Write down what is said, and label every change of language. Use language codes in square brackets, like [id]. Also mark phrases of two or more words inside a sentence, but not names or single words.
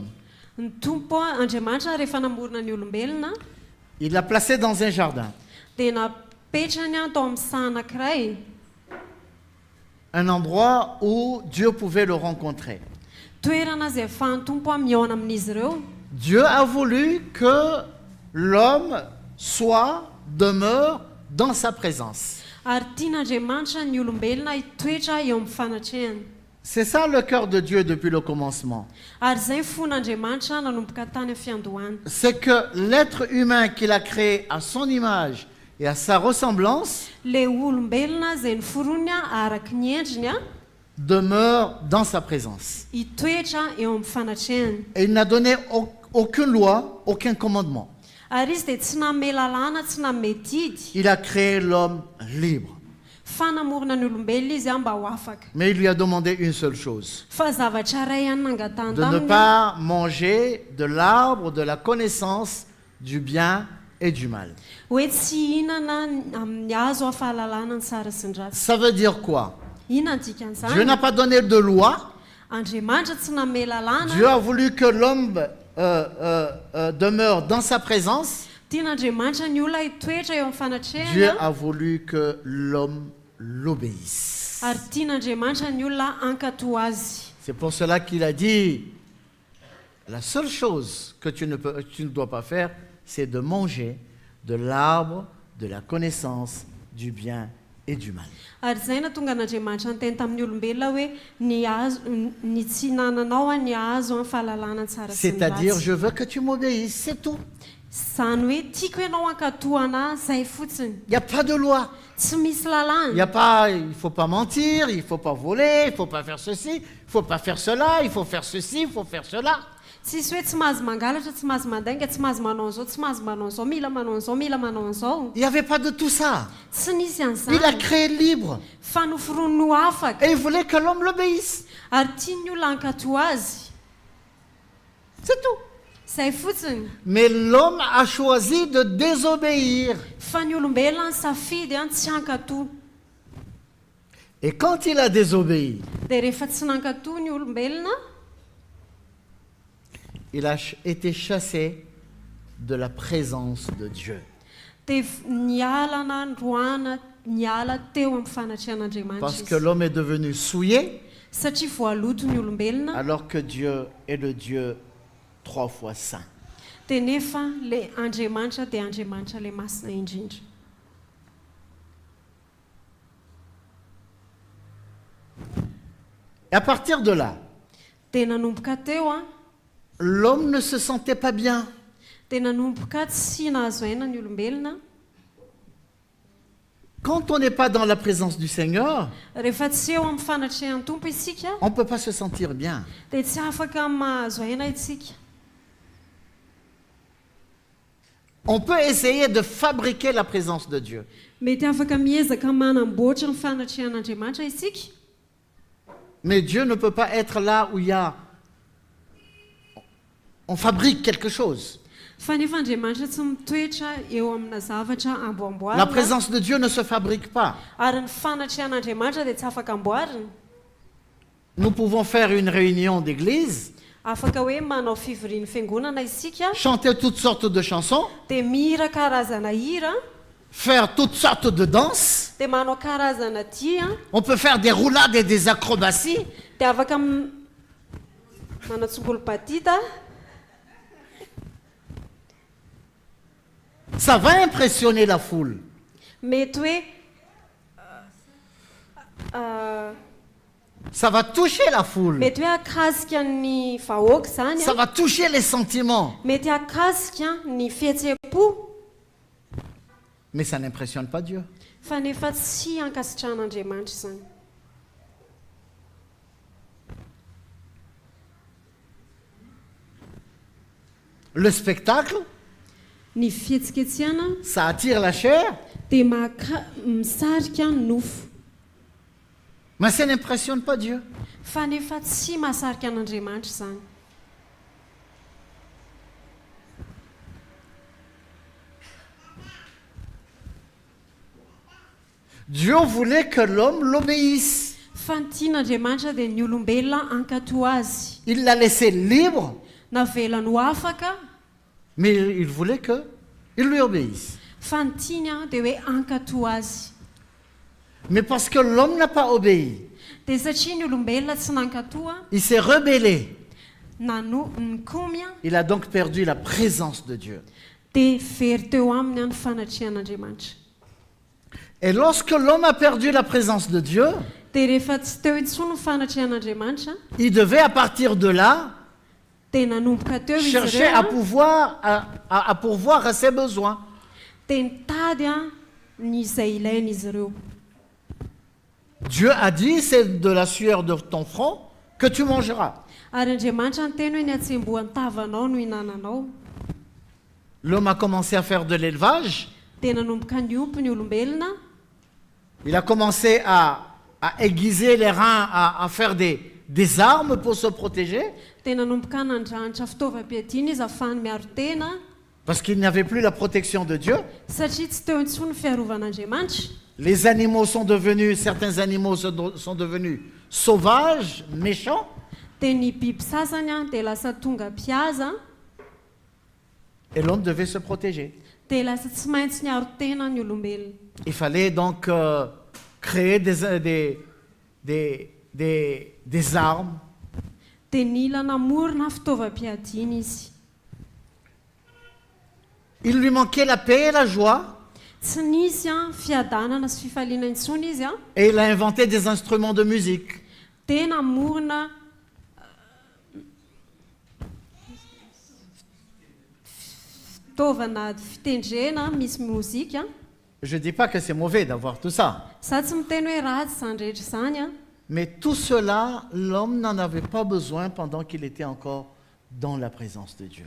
[mg] Ny tompo Andriamanitra rehefa namorona ny olombelona [fr] il l'a placé dans un jardin, [mg] dia napetrany tao amin'ny saha anankiray, [fr] un endroit où Dieu pouvait le rencontrer. [mg] toerana izay ahafahan'ny tompo miaona amin'izy ireo. [fr] Dieu a voulu que l'homme demeure dans sa présence. [mg] Ary tian'Andriamanitra ny olombelona hitoetra eo amin'ny fanatrehany. [fr] C'est ça le cœur de Dieu depuis le commencement. [mg] Ary izay fon'Andriamanitra nanomboka tany amin'ny fiandohana. [fr] C'est que l'être humain qu'il a créé à son image et à sa ressemblance [mg] Le olombelona izay noforony araka ny endriny [fr] demeure dans sa présence. [mg] hitoetra eo amin'ny fanatrehany. [fr] Et il n'a donné aucune loi, aucun commandement. [mg] Ary izy dia tsy nanome lalàna, tsy nanome didy. [fr] Il a créé l'homme libre. [mg] Fa namorona ny olombelona izy mba ho afaka. [fr] Mais il lui a demandé une seule chose, [mg] Fa zavatra iray ihany nangatany [fr] de ne [mg] taminy [fr] pas manger de l'arbre de la connaissance du bien et du mal. [mg] hoe tsy hihinana amin'ny hazo ahafahalalana ny tsara sy ny ratsy. [fr] Ça veut dire quoi? [mg] Inona ny dikany [fr] Dieu n'a [mg] zany? [fr] pas donné de loi. [mg] Andriamanitra tsy nanome lalàna. [fr] Dieu a voulu que l'homme demeure dans sa présence. [mg] Tian'Andriamanitra ny olona hitoetra eo amin'ny [fr] Dieu [mg] fanatrehana. [fr] a voulu que l'homme l'obéisse. [mg] Ary tian'Andriamanitra ny olona hankatoy azy. [fr] C'est pour cela qu'il a dit, la seule chose que tu ne dois pas faire, c'est de manger de l'arbre de la connaissance du bien et du mal. [mg] Ary izay na tonga an'Andriamanitra ny teny tamin'ny olombelona hoe ny tsy hinananao ny hazo amin'ny fahalalana ny tsara sy ny [fr] C'est-à-dire, [mg] ratsy. [fr] je veux que tu m'obéisses, c'est tout. [mg] Izany hoe tiako ianao hankatoy anahy izay fotsiny. [fr] Il n'y a pas de loi. [mg] Tsy misy [fr] Il [mg] lalàna. [fr] ne faut pas mentir, il ne faut pas voler, il ne faut pas faire ceci, il ne faut pas faire cela, il faut faire ceci, il faut faire cela. [mg] Tsisy hoe tsy mahazo mangalatra, tsy mahazo mandainga, tsy mahazo manao an'izao, tsy mahazo manao an'izao, mila manao an'izao, mila manao an'izao. [fr] Il n'y avait pas de tout ça. [mg] Tsy nisy [fr] Il a [mg] an'izany. [fr] créé libre. [mg] Fa noforoniny ho afaka. [fr] Et il voulait que l'homme l'obéisse. [mg] Ary tiany olona hankatoy azy. [fr] C'est tout. [mg] Izay fotsiny. [fr] Mais l'homme a choisi de désobéir. [mg] Fa ny olombelona ny safidy tsy hankatoy. [fr] Et quand il a désobéi, [mg] Dia rehefa tsy nankatoy ny olombelona, [fr] il a été chassé de la présence de Dieu. [mg] dia nialana, ndroana, niala teo amin'ny fanatrehan'Andriamanitra [fr] Parce que [mg] izy. [fr] l'homme est devenu souillé, [mg] Satria voaloto ny olombelona, [fr] alors que Dieu est le Dieu 3 fois saint. [mg] dia nefa le Andriamanitra dia Andriamanitra le masina indrindra. [fr] Et à partir de là, [mg] Dia nanomboka teo [fr] l'homme ne se sentait pas bien. [mg] dia nanomboka tsy nahazo aina ny olombelona. [fr] Quand on n'est pas dans la présence du Seigneur, [mg] Rehefa tsy eo amin'ny fanatrehan'ny tompo isika, [fr] on ne peut pas se sentir bien. [mg] dia tsy afaka mahazo aina isika. [fr] On peut essayer de fabriquer la présence de Dieu. [mg] Mety afaka miezaka manamboatra ny fanatrehan'Andriamanitra isika. [fr] Mais Dieu ne peut pas être là où il y a... On fabrique quelque chose. [mg] Fa nefa Andriamanitra tsy mitoetra eo amina zavatra [fr] La [mg] amboamboarina. [fr] présence de Dieu ne se fabrique pas. [mg] Ary ny fanatrehan'Andriamanitra dia tsy afaka amboarina. [fr] Nous pouvons faire une réunion d'église, [mg] Afaka hoe manao fivoriany fiangonana isika, [fr] chanter toutes sortes de chansons, [mg] dia mihira karazana hira, [fr] faire toutes sortes de danses. [mg] dia manao karazana dia, [fr] On peut faire des roulades et des acrobaties. [mg] dia afaka manatsongolo batita [fr] Ça va impressionner la foule. [mg] mety hoe [fr] Ça va toucher la foule. [mg] mety hoe akasika ny vahoaka zany [fr] Ça va toucher les sentiments. [mg] mety akasika ny fihetsem-po [fr] Mais ça n'impressionne pas Dieu. [mg] fa nefa tsy ankasitran'andriamanitra zany. [fr] Le spectacle, [mg] Ny fihetsiketsihana [fr] ça attire la chair, [mg] dia misarika ny nofo [fr] mais ça n'impressionne pas Dieu. [mg] fa nefa tsy mahasarika an'andriamanitra zany. [fr] Dieu voulait que l'homme l'obéisse. [mg] Fa ny tian'andriamanitra dia ny olombelona ankato azy, [fr] Il l'a laissé libre, [mg] navelany ho afaka, [fr] mais il voulait qu'il lui obéisse. [mg] fa ny tiany dia hoe ankato azy. [fr] Mais parce que l'homme n'a pas obéi, [mg] Dia satria ny olombelona tsy nankato [fr] il s'est rebellé. [mg] nykomy [fr] Il a donc perdu la présence de Dieu. [mg] dia very teo aminy ny fanatrehan'andriamanitra. [fr] Et lorsque l'homme a perdu la présence de Dieu, [mg] Dia rehefa tsy teo intsony ny fanatrehan'andriamanitra [fr] il devait à partir de là [mg] dia nanomboka teo izy [fr] chercher à [mg] ireo [fr] à pourvoir à ses besoins. [mg] dia nitady ny izay ilaina izy ireo. [fr] Dieu a dit, c'est de la sueur de ton front que tu mangeras. [mg] Ary Andriamanitra ny teny hoe ny atsembohan'ny tavanao no hinananao. [fr] L'homme a commencé à faire de l'élevage. [mg] Dia nanomboka niompy ny olombelona, [fr] Il a commencé à aiguiser les reins, à faire des armes pour se protéger, [mg] dia nanomboka nandranitra fitaovam-piadiana izy ahafahany miaro tena, [fr] parce qu'il n'y avait plus la protection de Dieu. [mg] satria tsy teo intsony ny fiarovan'Andriamanitra. [fr] Les animaux sont devenus, certains animaux sont devenus sauvages, méchants, [mg] Dia ny biby sasany dia lasa tonga mpihaza, [fr] et l'homme devait se protéger. [mg] dia lasa tsy maintsy niaro tena ny olombelona. [fr] Il fallait donc créer des armes. [mg] Dia nila namorona fitaovam-piadiana izy. [fr] Il lui manquait la paix et la joie, [mg] Tsy nisy fiadanana sy fifaliana intsony izy [fr] et il a inventé des instruments de musique. [mg] dia namorona fitaovana fitendrena misy mozika. [fr] Je ne dis pas que c'est mauvais d'avoir tout ça, [mg] Za tsy miteny hoe ratsy izany rehetra izany [fr] mais tout cela, l'homme n'en avait pas besoin pendant qu'il était encore dans la présence de Dieu.